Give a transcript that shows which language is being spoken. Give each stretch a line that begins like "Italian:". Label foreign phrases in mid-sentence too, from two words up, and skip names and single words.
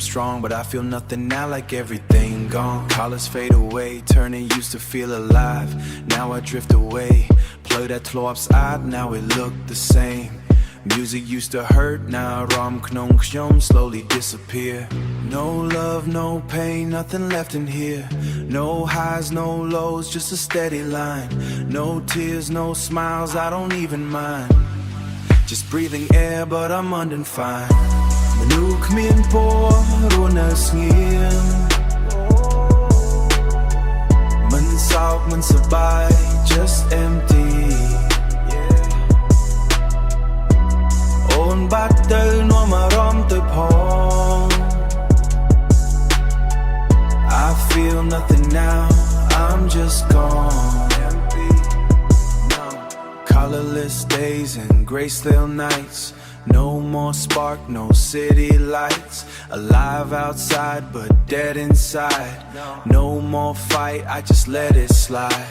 English: strong but I feel nothing now like everything gone colors fade away turning used to feel alive now I drift away
Khmer: ផ្លូវដែលធ្លាប់ស្អាត
English: now it look the same music used to hurt now
Khmer: អារម្មណ៍ក្នុងខ្ញុំ
English: slowly disappear no love no pain nothing left in here no highs no lows just a steady line no tears no smiles I don't even mind just breathing air but I'm undefined
Khmer: មនុស្សគ្មានពណ៌រស់នៅស្ងៀម មិនសោកមិនសប្បាយ
English: just empty
Khmer: អូនបាត់ទៅនាំអារម្មណ៍ទៅផង
English: I feel nothing now I'm just gone empty colorless days and gray stale nights no more spark no city lights alive outside but dead inside no more fight I just let it slide